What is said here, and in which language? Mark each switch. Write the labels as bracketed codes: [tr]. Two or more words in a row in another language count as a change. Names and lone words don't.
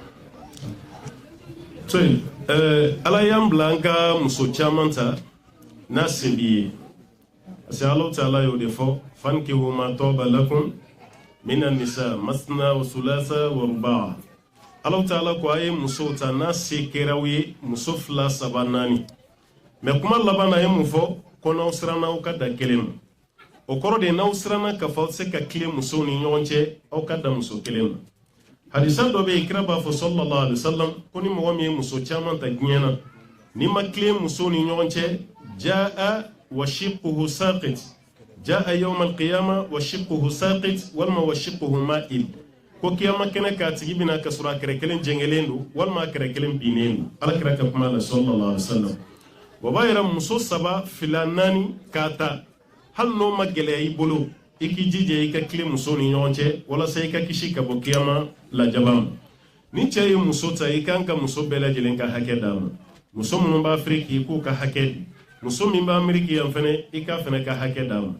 [bm] So ala y'an bila an ka muso caman ta n'a se b'i ye [fr] parce que [bm] Alahu Taala y'o de fɔ [ar] فانكحوا ما طاب لكم من النساء مثنى و ثلاث و رباع. [bm] Alahu Taala ko a ye musow ta n'a se kɛraw ye muso fila saba naani mais kuma laban na a ye mun fɔ ko n'aw siranna aw ka da kelen ma o kɔrɔ de n'aw siranna k'a fɔ aw tɛ se ka tile musow ni ɲɔgɔn cɛ aw ka da muso kelen ma. Hadisa dɔ bɛ yen kira b'a fɔ [ar] صلى الله عليه وسلم [bm] ko ni mɔgɔ min ye muso caman ta diɲɛ na ni ma tile musow ni ɲɔgɔn cɛ [ar] جاء وشقه ساقط جاء يوم القيامة وشقه ساقط [bm] walma [ar] وشقه مائل [bm] ko kiyama kɛnɛ k'a tigi bɛna ka sɔrɔ a kɛrɛ kelen jɛngɛlen don walima a kɛrɛ kelen binnen don alakira ka kuma la [ar] صلى الله عليه وسلم [bm] o b'a yira muso saba fila naani k'a ta hali n'o ma gɛlɛya i bolo i k'i jija i ka tile muso ni ɲɔgɔn cɛ walasa i ka kisi ka bɔ kiyama lajaba ma ni cɛ ye muso ta i kan ka muso bɛɛ lajɛlen ka hakɛ d'a ma muso minnu b'a Afiriki i k'u ka hakɛ di muso min b'a Ameriki yan fɛnɛ i ka fɛnɛ ka hakɛ d'a ma